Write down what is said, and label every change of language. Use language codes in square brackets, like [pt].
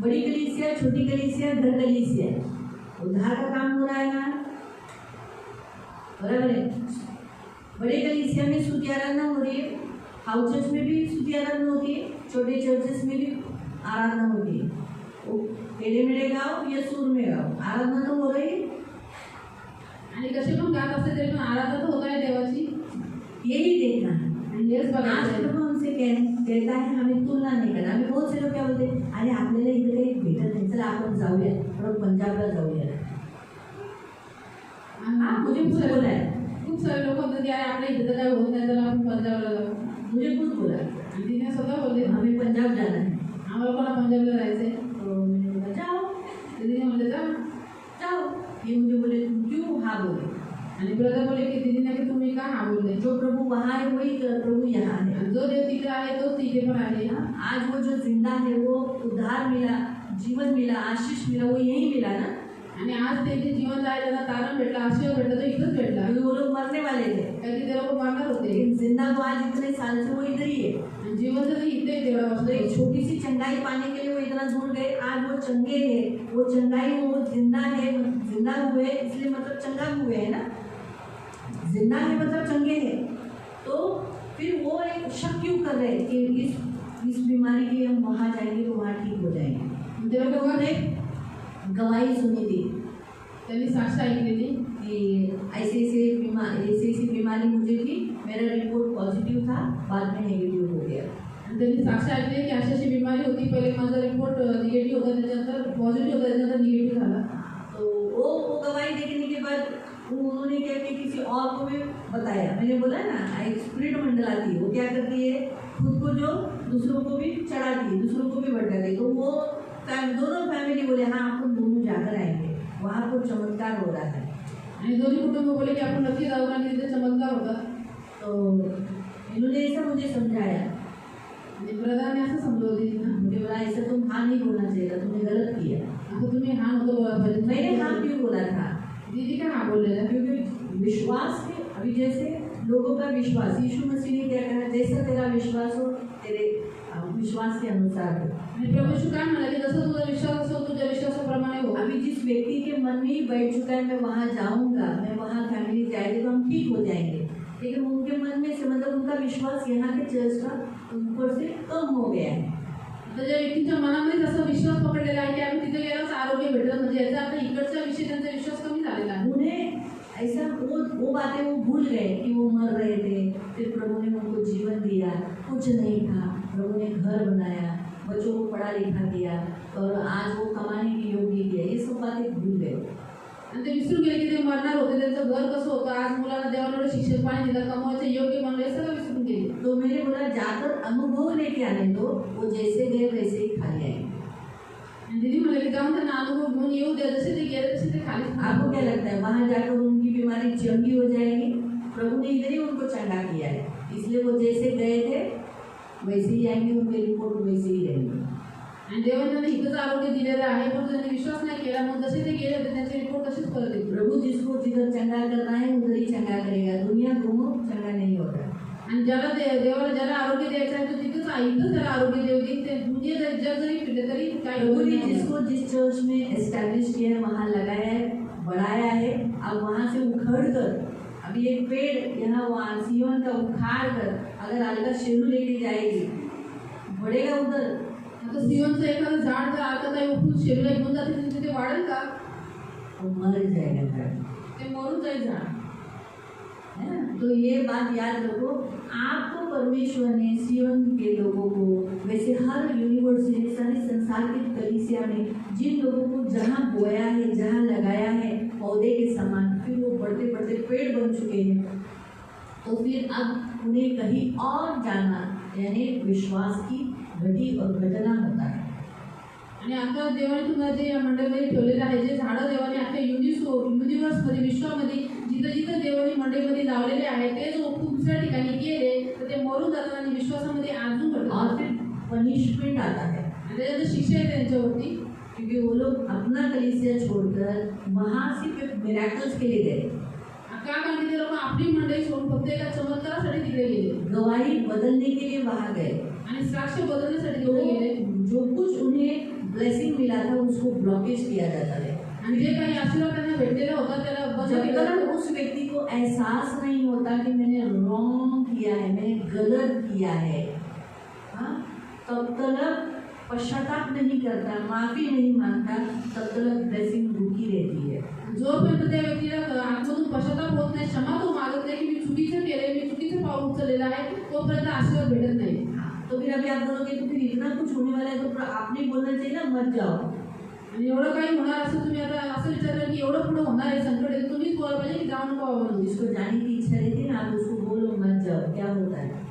[hi] बड़ी कलीसिया, छोटी कलीसिया, घर कलीसिया, उधार का काम हो रहा है ना, बराबर है। बड़े कलीसिया में स्तुति आराधना हो रही है, हाउस चर्च में भी स्तुति आराधना होती है, छोटे चर्चेस में भी आराधना होती है। वो टेढ़े मेढ़े गाओ या सुर में गाओ, आराधना तो हो रही है। [mr] आणि कसे पण गात असते तरी पण आराधना तर होत आहे देवाची, [hi] यही देखना है। [mr] आणि हेच आज बघायचं आहे। [hi] प्रभु हमसे कहता है हमें तुलना नहीं करना। हमें बहुत से लोग क्या बोलते हैं, [mr] अरे आपल्याला इकडे एक भेटत नाही, चला आपण जाऊया, परत पंजाबला जाऊया। आणि [hi] मुझे खुद बोला है, [mr] खूप सारे लोक म्हणतात की अरे आपल्या इथे तर काय होत नाही, तर आपण पंजाबला जाऊ। [hi] मुझे खुद बोला [mr] आणि तिने स्वतः बोलले [hi] हमें पंजाब जाना है। [mr] आम्हाला कोणा पंजाबला जायचंय, [hi] तो मैंने बोला जाओ [mr] तिने म्हणले जा। [hi] जाओ। ये मुझे बोले तुम क्यों हाँ बोले। [mr] आणि ब्रदर बोले की दीदीने की तुम्ही का हा बोलले, [hi] जो प्रभु वहाँ है वही प्रभु यहाँ है। [mr] आणि जो देव तिथे आहे तोच तिथे पण आहे। [hi] आज वो जो जिंदा है, वो उद्धार मिला, जीवन मिला, आशीष मिला, वो यही मिला ना। [mr] आणि आज ते जे जीवन आहे त्यांना तारण भेटला, आशीर्वाद भेटला, तो इथंच भेटला। [hi] क्योंकि वो लोग मरने वाले थे, [mr] कारण की ते लोक मरणार होते, [hi] लेकिन जिंदा तो आज इतने साल से वो इधर ही है। [mr] आणि जीवन तर इथे तेवढा [hi] तो [mr] वाजता [hi] एक छोटी सी चंगाई पाने के लिए वो इतना दूर गए, आज वो चंगे हैं, वो चंगाई में वो जिंदा है, जिंदा हुए इसलिए मतलब चंगा हुए है ना, जिंदा है मतलब चंगे हैं। तो फिर वो एक शक क्यों कर रहे हैं कि इस बीमारी के हम वहाँ जाएंगे तो वहाँ ठीक हो जाएंगे। [mr] ते लोक [hi] उन्होंने गवाही सुनी थी [mr] त्यांनी साक्ष ऐकलेली [hi] कि ऐसी बीमारी मुझे थी, मेरा रिपोर्ट पॉजिटिव था, बाद में नेगेटिव हो गया। [mr] आणि त्यांनी साक्ष ऐकले की अशी अशी बिमारी होती, पहिले माझा रिपोर्ट निगेटिव्ह होता, त्याच्यानंतर पॉझिटिव्ह होता, त्याच्यानंतर निगेटिव्ह झाला. [hi] तो वो गवाही देखने के बाद उन्होंने क्या किया, किसी और को भी बताया. मैंने बोला ना, एक स्पिरिट मंडल आती है, वो क्या करती है, खुद को जो दूसरों को भी चढ़ाती है, दूसरों को भी भटकाती है. तो वो दोनों फैमिली बोले हाँ अपन दोनों जाकर आएंगे, वहाँ पर चमत्कार हो रहा है. [mr] आणि दोन्ही कुटुंब बोले की आपण नक्की जाऊ, आणि तिथे चमत्कार होता. [hi] तो इन्होंने ऐसा मुझे समझाया. [mr] आणि ब्रदरने असं समजवली ना, [hi] मुझे बोला ऐसा तुम हाँ नहीं बोलना चाहिए था, तुमने गलत किया. [mr] असं तुम्ही हा नको बोला पाहिजे. [hi] मैंने हाँ क्यों बोला था, [mr] दीदी का हा बोललेला, [hi] क्योंकि विश्वास के अभी जैसे लोगों का विश्वास, यीशु मसीह ने क्या कहा, जैसा तेरा विश्वास हो तेरे विश्वास के अनुसार हो. [mr] आणि प्रभू यीशु काय म्हणाले की जसं तुझा विश्वास असेल तुझ्या विश्वासाप्रमाणे हो. [hi] अभी जिस व्यक्ति के मन में ही बैठ चुका है मैं वहाँ जाऊँगा, मैं वहाँ फैमिली जाएगी तो हम ठीक हो जाएंगे, लेकिन उनके मन में से मतलब उनका विश्वास यहाँ के चर्च का ऊपर से कम हो गया है. [mr] तर ज्या व्यक्तीच्या मनामध्ये जसा विश्वास पकडलेला आहे की आम्ही तिथे गेल्यावर आरोग्य भेटलं, म्हणजे याचा अर्थ इकडच्या विषयी त्यांचा विश्वास कमी झालेला आहे. [hi] उन्हें ऐसा वो बातें वो भूल गए कि वो मर रहे थे, फिर प्रभु ने उनको जीवन दिया, कुछ नहीं था, प्रभु ने घर बनाया, बच्चों को पढ़ा लिखा दिया और आज वो कमाने के योग्य किया. ये सब बातें भूल गए. [mr] आणि ते विसरून गेले की ते मरणार होते, त्यांचं घर कसं होतं, आज मुलांना देवाने एवढं शिक्षण पाणी दिलं, कमवायचं योग्य बनलं, हे सगळं विसरून गेले. [hi] तो मैंने बोला जाकर अनुभव लेके आने दो, वो जैसे गए वैसे ही खाली आएंगे. [mr] आणि दीदी म्हणाले की जाऊन त्यांना अनुभव घेऊन येऊ द्या, जसे ते गेले तसे ते खाली. [hi] आपको क्या लगता है वहाँ जाकर उनकी बीमारी चंगी हो जाएगी? प्रभु ने इधर ही उनको चंगा किया है, इसलिए वो जैसे गए थे वैसे ही आएंगे, उनके रिपोर्ट वैसे ही रहेंगे. [mr] आणि देवाने त्यांना इथंच आरोग्य दिलेलं आहे, पण त्यांनी विश्वास नाही केला, मग जसे ते गेले होते त्यांचे रिपोर्ट तसेच परत येतील. [hi] प्रभु जिसको जिधर चंगा करना है उधर ही चंगा करेगा, दुनिया घूमो चंगा नहीं होगा. [mr] आणि ज्याला देवाला ज्याला आरोग्य द्यायचं आहे तो तिथंच इथंच त्याला आरोग्य देऊ दे. ते दुनिया जग जरी फिरले तरी काय [hi] प्रभु ने जिसको जिस चर्च में एस्टैब्लिश किया है वहाँ लगाया है, बढ़ाया है, अब वहाँ से उखड़ कर अभी एक पेड़ यहाँ वहाँ सियोन का उखाड़ कर अगर अलगा शेरू लेके जाएगी, बढ़ेगा उधर. [mr] आता सियोनचं एखादं झाड जर आता काही उठून शेरूला घेऊन जाते तर तिथे वाढेल का? [hi] तो मर जाएगा झाड़. [mr] ते मरून जाईल झाड. [hi] है ना? तो ये बात याद रखो, आपको परमेश्वर ने सियोन के लोगों को, वैसे हर यूनिवर्सिटी सारी संसार की कलीसिया में जिन लोगों को जहाँ बोया है, जहाँ लगाया है पौधे के समान, फिर वो बढ़ते बढ़ते पेड़ बन चुके हैं, तो फिर अब उन्हें कहीं और जाना, यानी विश्वास की घटी और घटना होता है. [mr] आणि आता देवाने तुम्हाला जे या मंडळीमध्ये ठेवलेलं आहे, जे झाडं देवाने आपल्या युनिव्हर्समध्ये विश्वामध्ये जिथं जिथं देवाने मंडळीमध्ये लावलेले आहे, ते जो खूप दुसऱ्या ठिकाणी गेले तर ते मरून जातात आणि विश्वासामध्ये अजून [hi] और [mr] घडतात. [hi] फिर पनिशमेंट आता है, [mr] आणि त्याच्यात शिक्षा आहे त्यांच्यावरती, [hi] क्योंकि वो लोग अपना कलीसिया छोड़कर वहाँ सिर्फ मिराकल्स के लिए गए. [mr] का कारण ते लोक आपली मंडळी सोडून फक्त एका चमत्कारासाठी तिकडे गेले [hi] गवाही बदलने के लिए वहाँ गए. [mr] आणि साक्ष बदलण्यासाठी [hi] तो [mr] तिकडे गेले. [hi] जो कुछ उन्हें ब्लेसिंग मिला था उसको ब्लॉकेज किया जाता है. [mr] आणि जे काही आशीर्वाद त्यांना भेटलेला होता त्याला बंद [hi] जब [mr] केलं. [hi] तक उस व्यक्ति को एहसास नहीं होता कि मैंने रॉन्ग किया है, मैंने गलत किया है, हाँ, तब तक पश्चाताप नहीं करता, माफी नहीं मांगता, तब तक ब्लेसिंग रुकी रहती है. [mr] जोपर्यंत त्या व्यक्तीला आतमधून पश्चाताप होत नाही, क्षमा तो मागत नाही की मी चुकीचं केलंय, मी चुकीचं पाऊल उचललेलं आहे, तोपर्यंत आशीर्वाद भेटत नाही. [hi] तो फिर अभी आप बोलोगे तो फिर इतना कुछ होने वाला है तो आपने बोलना चाहिए ना मत जाओ. [mr] आणि एवढं काही होणार असं तुम्ही आता असं विचारलं की एवढं पुढे होणार आहे संकट आहे, तुम्हीच बोलायला पाहिजे की जाऊ नको बाबा. [hi] जिसको जाने की इच्छा रहती है ना, आप उसको बोलो मत जाओ, क्या होता है?